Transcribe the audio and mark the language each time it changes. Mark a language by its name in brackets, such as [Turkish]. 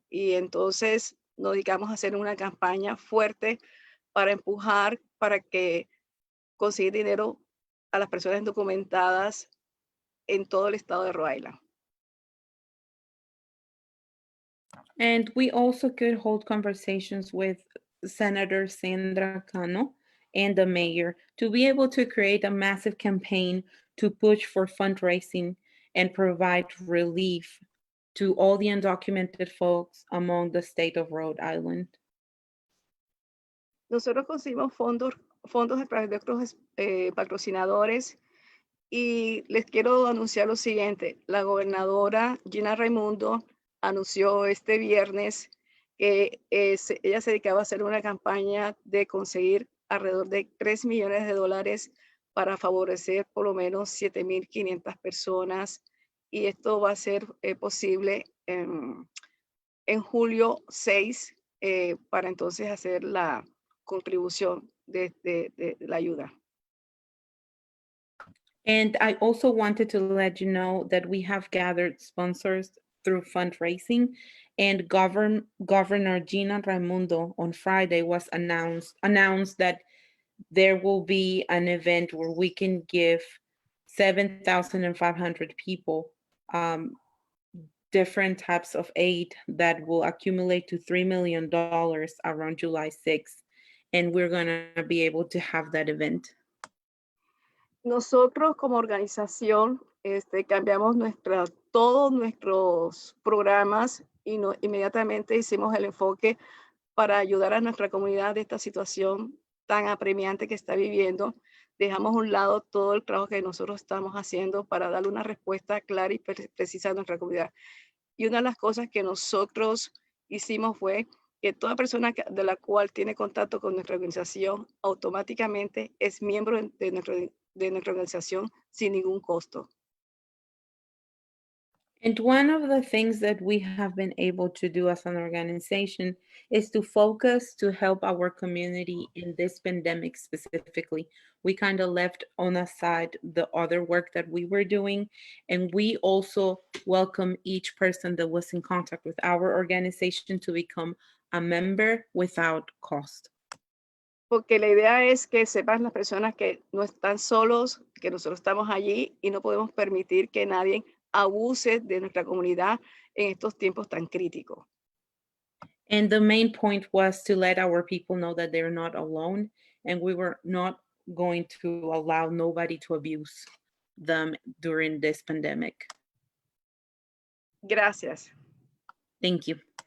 [Spanish] Y entonces nos dedicamos a hacer una campaña fuerte para empujar, para que conseguir dinero a las personas indocumentadas en todo el estado de Rhode Island. [English] And we also could hold conversations with Senator Sandra Cano and the mayor to be able to create a massive campaign to push for fundraising and provide relief to all the undocumented folks among the state of Rhode Island. [Spanish] Nosotros conseguimos fondos a través de otros patrocinadores, y les quiero anunciar lo siguiente. La gobernadora Gina Raimundo anunció este viernes que ella se dedicaba a hacer una campaña de conseguir alrededor de $3 millones para favorecer por lo menos 7,500 personas, y esto va a ser posible en julio 6 para entonces hacer la contribución de la ayuda. [English] And I also wanted to let you know that we have gathered sponsors through fundraising, and Governor Gina Raimundo on Friday was announced that there will be an event where we can give 7,500 people different types of aid that will accumulate to $3 million around July 6th. And we're going to be able to have that event. [Spanish] Nosotros como organización cambiamos todos nuestros programas y inmediatamente hicimos el enfoque para ayudar a nuestra comunidad de esta situación tan apremiante que está viviendo. Dejamos a un lado todo el trabajo que nosotros estamos haciendo para darle una respuesta clara y precisa a nuestra comunidad. Y una de las cosas que nosotros hicimos fue que toda persona de la cual tiene contacto con nuestra organización automáticamente es miembro de nuestra organización sin ningún costo. [English] And one of the things that we have been able to do as an organization is to focus to help our community in this pandemic specifically. We kind of left on the side the other work that we were doing, and we also welcome each person that was in contact with our organization to become a member without cost. [Spanish] Porque la idea es que sepan las personas que no están solos, que nosotros estamos allí y no podemos permitir que nadie abuse de nuestra comunidad en estos tiempos tan críticos. [English] And the main point was to let our people know that they're not alone, and we were not going to allow nobody to abuse them during this pandemic. [Spanish] Gracias. [English] Thank you.